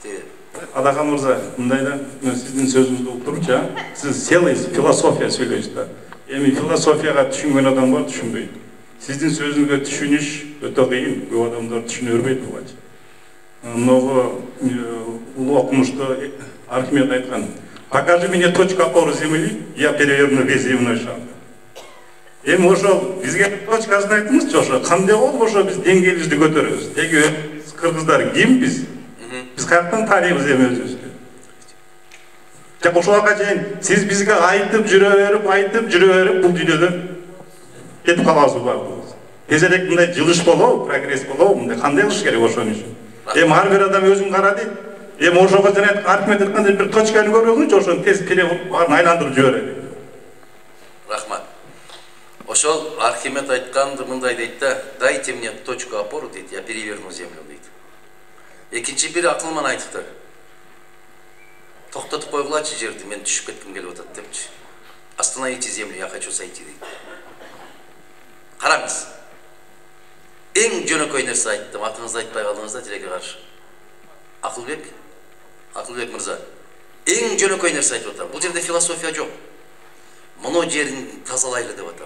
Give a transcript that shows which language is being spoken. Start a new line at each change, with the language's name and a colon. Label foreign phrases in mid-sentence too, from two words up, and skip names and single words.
Kyrgyz: Адахан мырза, мындай да, мен сиздин сөзүңүздү угуп турчу, сиз целый философия сөйлөйсүз да. Эми философияга түшүнгөн адам бар, түшүнбөйт. Сиздин сөзүңүзгө түшүнүш өтө кыйын, көп адамдар түшүнө бербейт буга. Много улуу окумуштуу Архимед айткан:
Russian: "Покажи мне точку опоры земли, я переверну весь земной шар".
Kyrgyz: Эми ошол бизге точкасын айтыңызчы, ошо кандай болуп ошо биз деңгээлибизди көтөрөбүз? Деги кыргыздар ким биз? Биз каяктан тарыйбыз эми өзүбүздү? Жок, ошолга чейин сиз бизге айтып жүрө берип, бул дүйнөдөн кетип калабызбы баардыгыбыз? Тезирээк мындай жылыш болобу, прогресс болобу, мындай кандай кылыш керек ошон үчүн? Эми ар бир адам өзүн кара дейт. Эми ошого жана Архимед айткандай бир точканы көрүңүзчү, ошону тез перевод баарын айландырып жиберели. Рахмат. Ошол Архимед айтканды мындай дейт да:
Russian: "Дайте мне точку опоры", дейт, "я переверну землю",
Kyrgyz: дейт. Экинчи бир акылман айтыптыр. Токтотуп койгулачы жерди, мен түшүп кетким келип атат депчи.
Russian: "Остановите землю, я хочу сойти",
Kyrgyz: дейт. Караңыз. Эң жөнөкөй нерсе айттым, атыңызды айтпай калдыңыз да тилекке каршы. Акылбек мырза. Эң жөнөкөй нерсе айтып атам. Бул жерде философия жок. Муну жерин тазалайлы деп атам.